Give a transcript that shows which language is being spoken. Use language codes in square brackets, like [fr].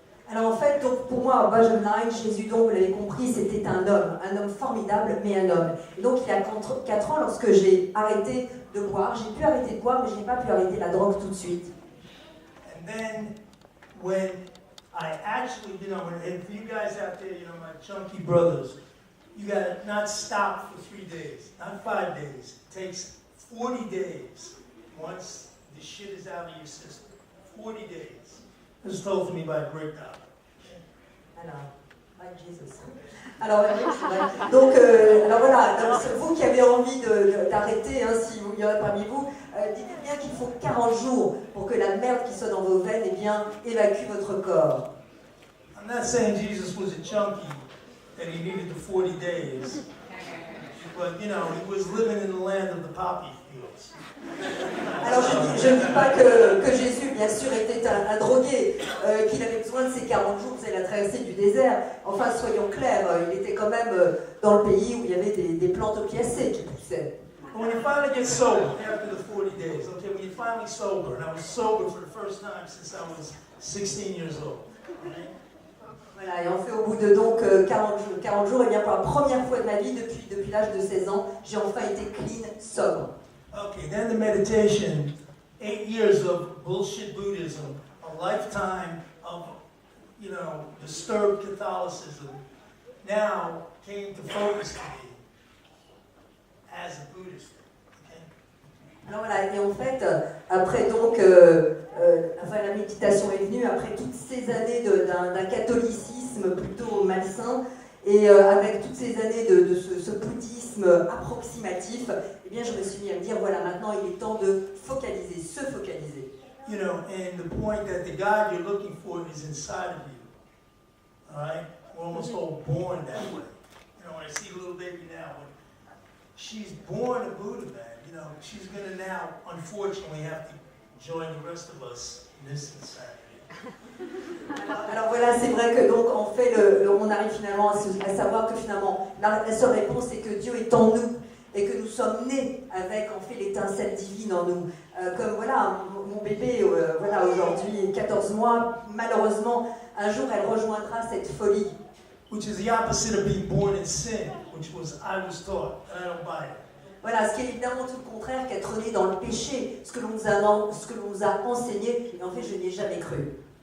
[fr] Alors en fait, donc pour moi, [en] bottom line, [fr] Jésus, donc vous l'avez compris, c'était un homme formidable, mais un homme. Et donc il y a 4 ans, lorsque j'ai arrêté de boire, j'ai pu arrêter de boire, mais je n'ai pas pu arrêter la drogue tout de suite. [en] And then, when I actually, you know, and for you guys out there, you know, my chunky brothers, you gotta not stop for 3 days, not 5 days. It takes 40 days once the shit is out of your system. 40 days. This was told to me by a great doctor. [fr] Alors, [en] like Jesus. [fr] Alors, donc, alors voilà, donc, vous qui avez envie d'arrêter, hein, si il y en a parmi vous, dites bien qu'il faut 40 jours pour que la merde qui soit dans vos veines, eh bien, évacue votre corps. [en] I'm not saying Jesus was a chunky, that he needed the 40 days. But, you know, he was living in the land of the poppy fields. [fr] Alors je ne dis pas que Jésus, bien sûr, était un drogué, qu'il avait besoin de ces 40 jours, c'est la traversée du désert. Enfin, soyons clairs, il était quand même dans le pays où il y avait des plantes opiacées qui poussaient. [en] When you finally get sober, after the 40 days, okay, when you're finally sober, and I was sober for the first time since I was 16 years old. Okay? [fr] Voilà, et en fait, au bout de donc 40 jours, et bien pour la première fois de ma vie, depuis l'âge de 16 ans, j'ai enfin été clean, sobre. [en] Okay, then the meditation, 8 years of bullshit Buddhism, a lifetime of, you know, disturbed Catholicism, now came to focus to me as a Buddhist. Okay? [fr] Alors voilà, et en fait, après donc, enfin la méditation est venue, après toutes ces années d'un catholicisme plutôt malsain, et avec toutes ces années de ce bouddhisme approximatif, eh bien je me suis mis à me dire, voilà, maintenant il est temps de focaliser, se focaliser. [en] You know, and the point that the God you're looking for is inside of you. All right? We're almost all born that way. You know, when I see a little baby now, when she's born a Buddha, man, you know, she's going to now, unfortunately, have to join the rest of us in this insanity. [fr] Alors voilà, c'est vrai que donc en fait, on arrive finalement à savoir que finalement, la seule réponse c'est que Dieu est en nous et que nous sommes nés avec en fait l'étincelle divine en nous. Comme voilà, mon bébé, voilà, aujourd'hui 14 mois, malheureusement, un jour elle rejoindra cette folie. [en] Which is the opposite of being born in sin, which was I was taught, and I don't buy it. [fr] Voilà, ce qui est évidemment tout le contraire qu'être né dans le péché, ce que l'on nous a enseigné, et en fait je n'y ai jamais cru.